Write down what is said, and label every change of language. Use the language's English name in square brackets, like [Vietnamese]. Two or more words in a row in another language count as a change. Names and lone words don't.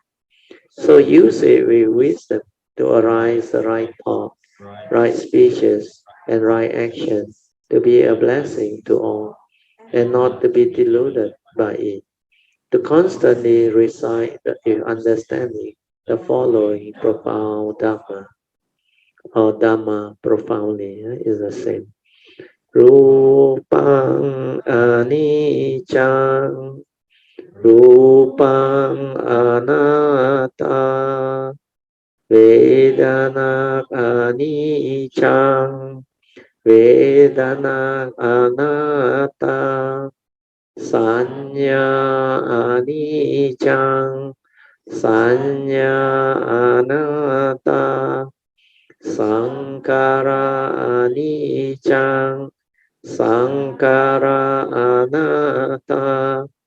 [English] So use it with wisdom to arise the right thought, right speeches, and right action, to be a blessing to all, and not to be deluded by it. To constantly recite the understanding the following profound Dhamma, or Dhamma profoundly is the same. [Pali] Rupang anicang, Rupang anatta, Vedana anicang, Vedana anatta, Sanya anicang, sanya anatta, Sankara anicang, Sankara anatta,